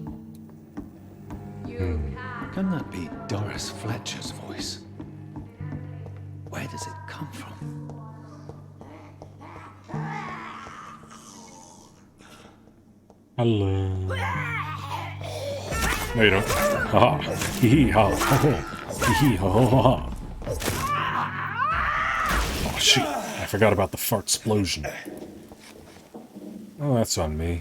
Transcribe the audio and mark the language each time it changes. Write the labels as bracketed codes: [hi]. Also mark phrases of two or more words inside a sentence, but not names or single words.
[en] You Can that be Doris Fletcher's voice? Where does it come from? Hello. No, you don't. Ha ha. Hee hee ha. Ho ho. Hee hee ho ho ho ha. Oh shit. I forgot about the fart explosion. Oh, that's on me.